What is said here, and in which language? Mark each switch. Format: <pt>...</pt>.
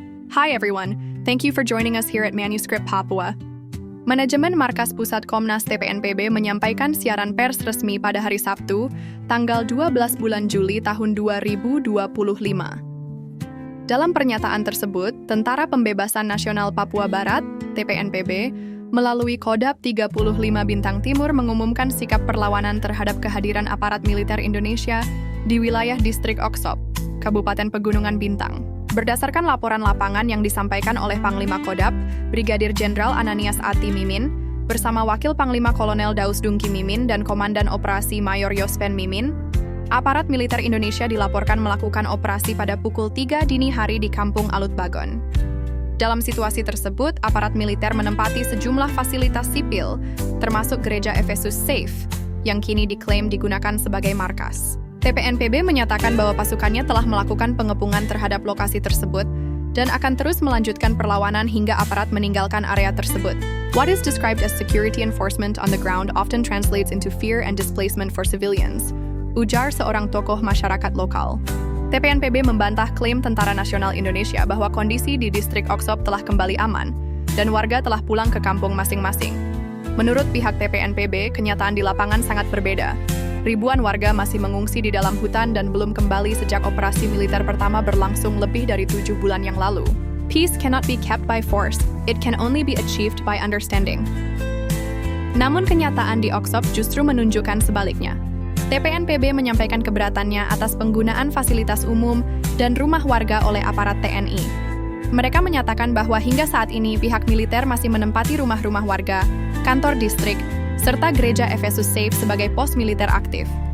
<en>Hi everyone, thank you for joining us here at Manuscript Papua.</en> <id>Manajemen Markas Pusat Komnas TPNPB menyampaikan siaran pers resmi pada hari Sabtu, tanggal 12 bulan Juli tahun 2025. Dalam pernyataan tersebut, Tentara Pembebasan Nasional Papua Barat, TPNPB, melalui Kodap 35 Bintang Timur mengumumkan sikap perlawanan terhadap kehadiran aparat militer Indonesia di wilayah distrik Oksop, Kabupaten Pegunungan Bintang. Berdasarkan laporan lapangan yang disampaikan oleh Panglima Kodap, Brigadir Jenderal Ananias Ati Mimin, bersama Wakil Panglima Kolonel Daus Dungki Mimin dan Komandan Operasi Mayor Yospen Mimin, aparat militer Indonesia dilaporkan melakukan operasi pada pukul 3 dini hari di Kampung Alut Bagon. Dalam situasi tersebut, aparat militer menempati sejumlah fasilitas sipil, termasuk Gereja Efesus Safe, yang kini diklaim digunakan sebagai markas. TPNPB menyatakan bahwa pasukannya telah melakukan pengepungan terhadap lokasi tersebut dan akan terus melanjutkan perlawanan hingga aparat meninggalkan area tersebut.</id> <en>What is described as security enforcement on the ground often translates into fear and displacement for civilians,</en> <id>ujar seorang tokoh masyarakat lokal. TPNPB membantah klaim Tentara Nasional Indonesia bahwa kondisi di distrik Oksop telah kembali aman dan warga telah pulang ke kampung masing-masing. Menurut pihak TPNPB, kenyataan di lapangan sangat berbeda. Ribuan warga masih mengungsi di dalam hutan dan belum kembali sejak operasi militer pertama berlangsung lebih dari 7 bulan yang lalu.</id> <en>Peace cannot be kept by force, it can only be achieved by understanding.</en> <id>Namun kenyataan di Oksop justru menunjukkan sebaliknya. TPNPB menyampaikan keberatannya atas penggunaan fasilitas umum dan rumah warga oleh aparat TNI. Mereka menyatakan bahwa hingga saat ini pihak militer masih menempati rumah-rumah warga, kantor distrik, serta Gereja Efesus Safe sebagai pos militer aktif.</id>